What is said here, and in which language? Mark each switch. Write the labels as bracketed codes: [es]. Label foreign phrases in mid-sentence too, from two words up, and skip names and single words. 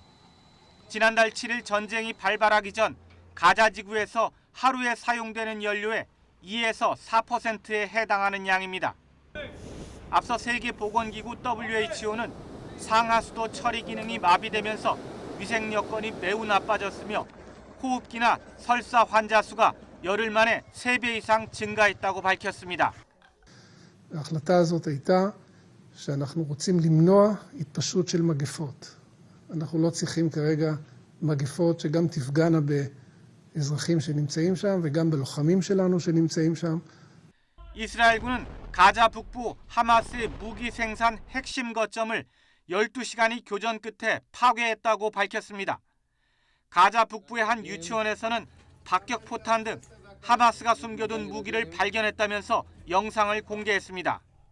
[ko] 지난달 7일 전쟁이 발발하기 전 가자 지구에서 하루에 사용되는 연료의 2에서 4%에 해당하는 양입니다. 앞서 세계보건기구 WHO는 상하수도 처리 기능이 마비되면서 위생 여건이 매우 나빠졌으며 호흡기나 설사 환자 수가 열흘 만에 3배 이상 증가했다고 밝혔습니다. [he] ההחלטה הזאת הייתה שאנחנו רוצים למנוע התפשטות של מגפות. אנחנו לא צריכים כרגע מגפות שגם תפגענה באזרחים שנמצאים שם וגם בלוחמים שלנו שנמצאים שם. [ko] 이스라엘군은 가자 북부 하마스의 무기 생산 핵심 거점을 12시간이 교전 끝에 파괴했다고 밝혔습니다. 가자 북부의 한 유치원에서는 박격포탄 등 하마스가 숨겨둔 무기를 발견했다면서 영상을 공개했습니다.